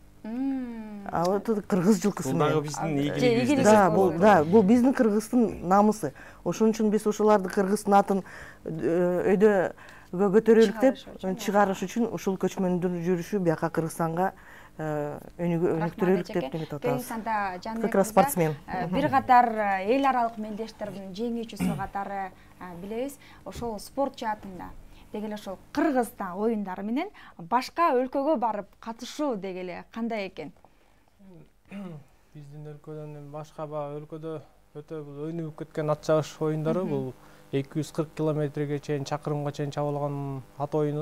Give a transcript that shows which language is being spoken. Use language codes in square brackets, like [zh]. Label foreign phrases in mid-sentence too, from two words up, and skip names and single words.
[ky] А вот кыргыз жылкысы менен. Бул дагы биздин ийгилигибиз. Да, бул биздин кыргыздын намысы. Ошон үчүн биз ошоларды кыргыздын атын өйдө көтөрөлүк деп чыгарыш үчүн ушул көчмөндүн жүрүшү бияка Кыргызстанга өнүктүрөлүк деп неметип атабыз. [ru] Как раз спортсмен. [ky] Бир катар эл аралык мелдештердин жеңүүчүсү катары билебиз. Ошол спорт жаатында дегеле ошол Кыргызстан оюндары менен башка өлкөгө барып катышуу дегеле кандай экен? Биздин өлкөдөн башка өлкөдө өтө бул өнүгүп кеткен ат чабыш оюндары, бул 240 километрге чейин, чакырымга чейин чабылган ат оюну.